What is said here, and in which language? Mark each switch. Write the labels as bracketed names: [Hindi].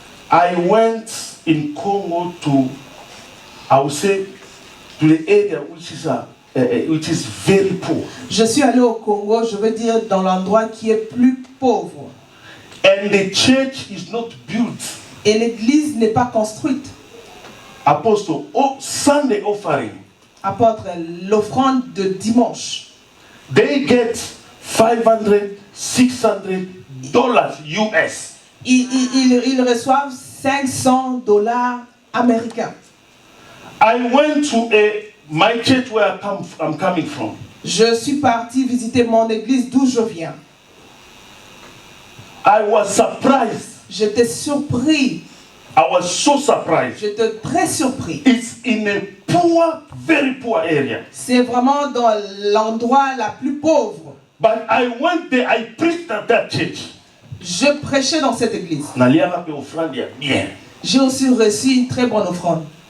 [English] I went in Congo to, I would say, to the area which is very poor. [French] je suis allé au Congo, je veux dire dans l'endroit qui est plus pauvre. [English] And the church is not built. [French] Et l'église n'est pas construite. [English] Apostle, Sunday offering. [French] Apôtre, l'offrande de dimanche. [English] They get $500, $600 US. [French] Ils reçoivent $500 américains. [English] I went to my church where I'm coming from. [French] Je suis parti visiter mon église d'où je viens. [English] I was surprised. [French] J'étais surpris. [English] I was so surprised. [French] J'étais très surpris. [English] It's in a poor, very poor area. [French] C'est vraiment dans l'endroit la plus pauvre. [English] But I went there, I preached at that church. [French] Je prêchais dans cette église. [Lingala] Nalianga pe offrande ya bien. [French] J'ai aussi reçu une très bonne offrande.